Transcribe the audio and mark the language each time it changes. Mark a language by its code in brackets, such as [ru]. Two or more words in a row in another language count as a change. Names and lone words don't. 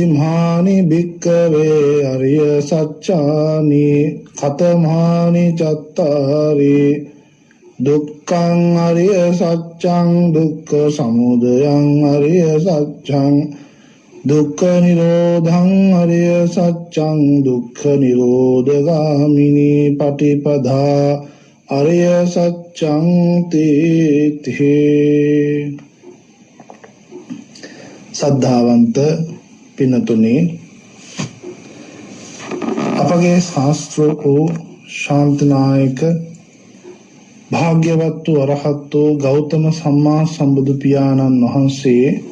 [pi] මහානි භික්ඛවේ අරිය සච්චානි කතමානි චත්තාරි දුක්ඛං අරිය සත්‍යං දුක්ඛ සමුදයං අරිය සත්‍යං දුක්ඛ නිරෝධං අරිය සත්‍යං දුක්ඛ නිරෝධගාමිනී පටිපදා අරිය සත්‍යං තේති. [si] සද්ධාවන්ත පින්නතුනි, අපගේ ශාස්ත්‍ර වූ ශාන්තිනායක භාග්‍යවත් වූ අරහත් වූ ගෞතම සම්මා සම්බුදු පියාණන් වහන්සේ